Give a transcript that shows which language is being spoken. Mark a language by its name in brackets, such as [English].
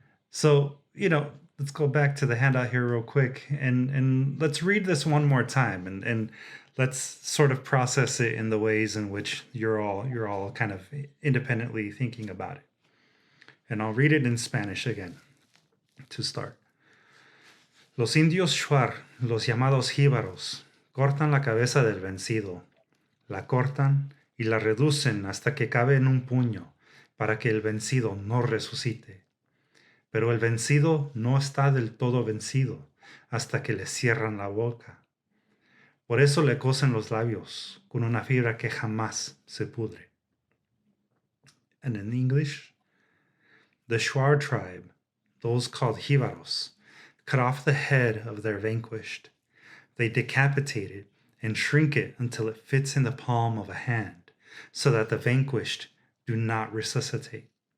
[English] So, let's go back to the handout here real quick and let's read this one more time and let's sort of process it in the ways in which you're all kind of independently thinking about it. And I'll read it in Spanish again to start. [Spanish] Los indios Shuar, los llamados jíbaros, cortan la cabeza del vencido, la cortan y la reducen hasta que cabe en un puño para que el vencido no resucite. Pero el vencido no está del todo vencido hasta que le cierran la boca. Por eso le cosen los labios con una fibra que jamás se pudre. [English] And in English, the Shuar tribe, those called Jíbaros, cut off the head of their vanquished. They decapitate it and shrink it until it fits in the palm of a hand, so that the vanquished do not resuscitate.